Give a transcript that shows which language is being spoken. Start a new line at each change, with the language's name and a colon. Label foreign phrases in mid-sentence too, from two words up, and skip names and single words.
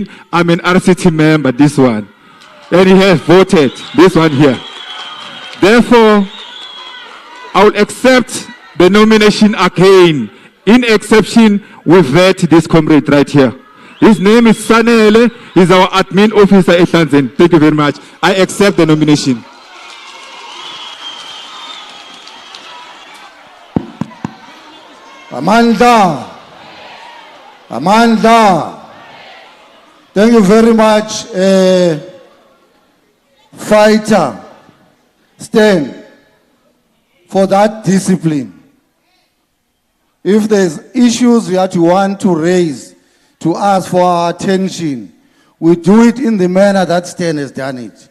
English: I'm an RCT member, this one. And he has voted, this one here. Therefore, I will accept the nomination again. In exception, we vet this comrade right here. His name is Sanele. He's our admin officer at Etlanzeni. Thank you very much. I accept the nomination. Amandla. Amandla. Thank you very much, Fighter Stan, for that discipline. If there's issues that you want to raise to ask for our attention, we do it in the manner that Stan has done it.